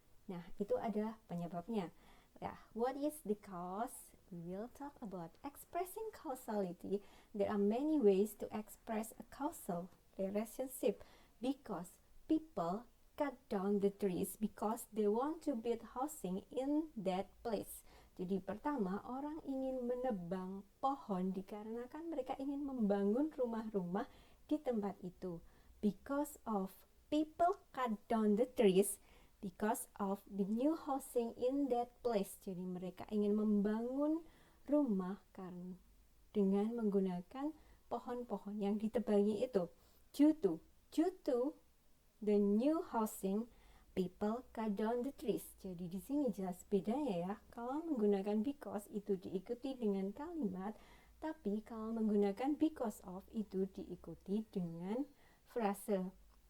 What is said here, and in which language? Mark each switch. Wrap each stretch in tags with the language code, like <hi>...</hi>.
<id>Nah, itu ada penyebabnya.</id> <en>What is the cause? We will talk about expressing causality. There are many ways to express a causal relationship because people cut down the trees because they want to build housing in that place.</en> <id>Jadi pertama, orang ingin menebang pohon dikarenakan mereka ingin membangun rumah-rumah di tempat itu.</id> <en>Because of people cut down the trees because of the new housing in that place.</en> <id>Jadi mereka ingin membangun rumah karena dengan menggunakan pohon-pohon yang ditebangi itu.</id> <en>Due to the new housing, people cut down the trees.</en> <id>Jadi di sini jelas bedanya ya. Kalau menggunakan because itu diikuti dengan kalimat, tapi kalau menggunakan because of itu diikuti dengan frase.</id>